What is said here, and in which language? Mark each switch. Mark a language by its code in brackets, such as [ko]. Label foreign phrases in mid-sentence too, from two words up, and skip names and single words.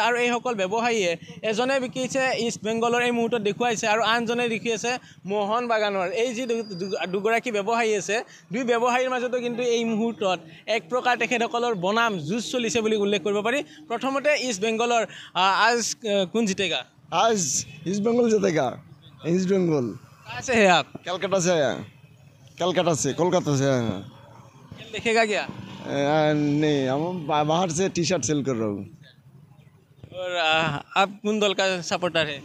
[as] আৰু এইসকল ব্যৱসায়ীয়ে এজনে বিকিছে ইষ্ট বেংগলৰ এই মুহূৰ্তত দেখুৱাইছে আৰু আনজনে লিখি আছে মোহন বাগানৰ। এই যি দুগৰাকী ব্যৱসায়ী আছে, দুই ব্যৱসায়ীৰ মাজতো কিন্তু এই মুহূৰ্তত এক প্ৰকাৰ তেখেতসকলৰ বনাম যুঁজ চলিছে বুলি উল্লেখ কৰিব পাৰি। প্ৰথমতে ইষ্ট বেংগলৰ [hi] आज कौन जीतेगा? आज ईस्ट बंगाल जीतेगा। ईस्ट बंगाल कहाँ से है आप? कलकत्ता से आया। कोलकाता से आया। खेल देखेगा क्या? नहीं, हम बाहर से टी शर्ट सेल कर रहा हूँ। और आप कौन दल का सपोर्टर है?